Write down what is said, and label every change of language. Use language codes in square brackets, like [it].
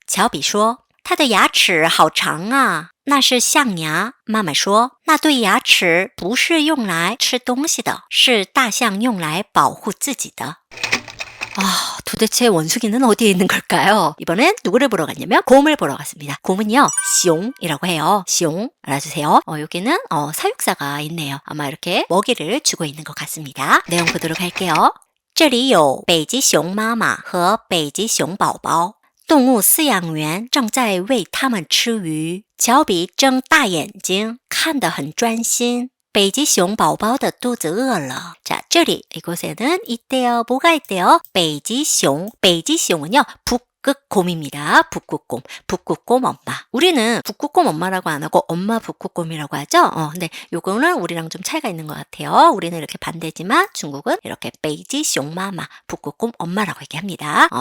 [zh] 乔比说：“它的牙齿好长啊，那是象牙。” 妈妈说：“那对牙齿不是用来吃东西的，是大象用来保护自己的。” [ko] 도대체 원숭이는 어디에 있는 걸까요? 이번엔 누구를 보러 갔냐면 곰을 보러 갔습니다. 곰은요, 숑이라고 해요. 숑 알아주세요. 여기는 사육사가 있네요. 아마 이렇게 먹이를 주고 있는 것 같습니다. 내용 보도록 할게요. [zh] 这里有北极熊妈妈和北极熊宝宝。动物饲养员正在喂它们吃鱼。乔比睁大眼睛，看得很专心。北极熊宝宝的肚子饿了. [ko] 자, [zh] 这里 [ko] 이곳에는 있대요. 뭐가 있대요? [zh] 北极熊. 北极熊 [ko] 은요, 북극곰입니다. 북극곰. 북극곰 엄마. 우리는 북극곰 엄마라고 안 하고 엄마 북극곰이라고 하죠? 근데 요거는 우리랑 좀 차이가 있는 것 같아요. 우리는 이렇게 반대지만 중국은 이렇게 [zh] 北极熊妈妈, [ko] 북극곰 엄마라고 얘기합니다.